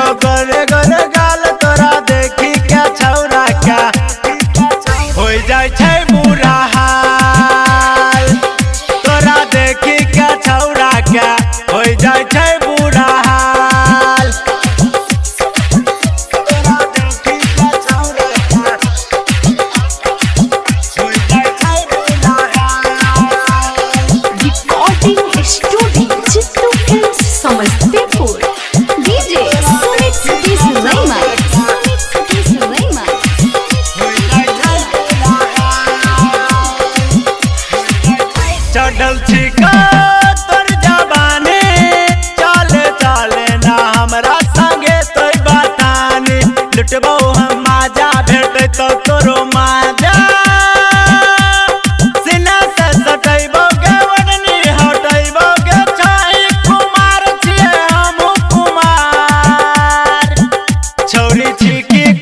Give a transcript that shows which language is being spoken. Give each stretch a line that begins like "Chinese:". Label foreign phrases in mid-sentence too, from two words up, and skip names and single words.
Angika: गोरे गोरे गाल तोरा देखी क्या छौरा क्या हो जाय छै बुरा हाल तोरा देखी क्या छौरा क्या हो जाय छै बुरा हाल तोरा देखी क्या छौरा क्या हो जाय छै बुरा हाल
English: Recording Studio Chittu Films Samastipur. DJ Sumit Satish Rema. Sumit Satish Rema.
Angika: चढ़ल छिका तोर जवानी चले चले ना हमरा संगे तोय बतानी लुटबो हम माजा भेटै तो तोरो माजा सीना से सटैबो गे वडनी हटैबो गे छाई कुमार छियै हमहु कुमार छौरी छिकी